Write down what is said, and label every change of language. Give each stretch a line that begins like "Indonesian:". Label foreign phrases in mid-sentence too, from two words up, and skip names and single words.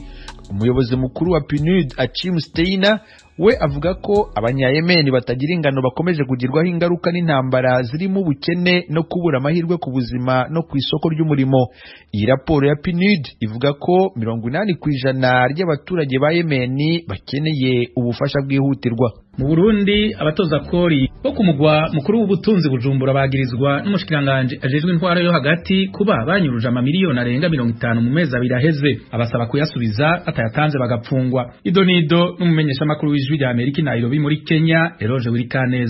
Kinyarwanda: Umuyobozi mukuru wa PNUD Achim Steiner we avuga ko abanya-Yemen batagira ingano bakomeje kugirwaho ingaruka n'intambara zirimo ubukene no kubura amahirwe ku buzima no ku isoko ry'umurimo. Iyi raporo ya PNUD ivuga ko 80% ry'abaturage ba Yemen bakeneye ubufasha bwihutirwa.
Rundi: Mu Burundi abatoza kori bo ku mugwa mukuru w'ubutunzi Bujumbura bagirizwa n'umushikiranganje ajejwe intwaro yo hagati kuba banyuruje amamiliyoni arenga 50 mu mezi abiri aheze, abasaba kuyasubiza atayatanze bagapfungwa. Idonido n'umumenyesha makuru w'Ijwi ry'Amerika Nairobi muri Kenya Eroje Wirikaneza.